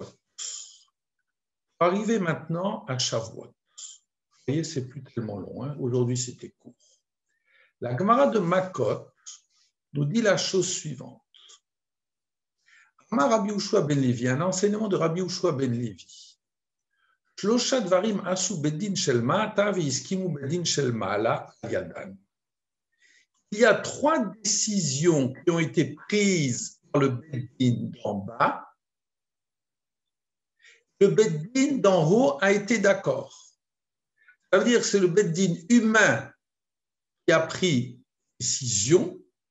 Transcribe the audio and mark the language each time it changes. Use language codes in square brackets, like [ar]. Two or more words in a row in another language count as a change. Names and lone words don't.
[fr] Arrivé maintenant à Shavuot. Vous voyez, c'est plus tellement long. Hein. Aujourd'hui, c'était court. La Gemara de Makot nous dit la chose suivante. [he] אמר רבי יהושע בן לוי, [fr] un enseignement de Rabbi Yehoshua ben Levi. [he] שלשה דברים עשו בית דין של מטה והסכימו בית דין של מעלה ידן. [fr] Il y a 3 décisions qui ont été prises par le bedin d'en bas. Le bedin d'en haut a été d'accord. Ça veut dire que c'est le bedin humain qui a pris décision.